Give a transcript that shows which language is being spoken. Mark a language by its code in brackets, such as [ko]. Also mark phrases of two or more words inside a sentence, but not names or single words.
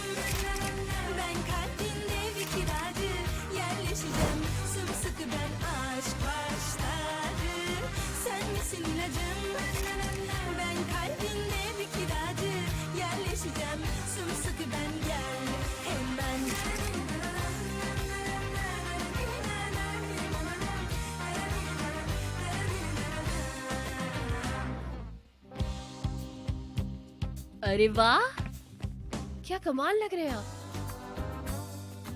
[tr] Ben kalbinde bir kiracı. Yerleşeceğim sımsıkı ben aşk başladı. Sen misin ilacım? Ben kalbinde bir kiracı. Yerleşeceğim sımsıkı ben gel hemen. [hi] अरे वाह, क्या कमाल लग रहे हैं आप।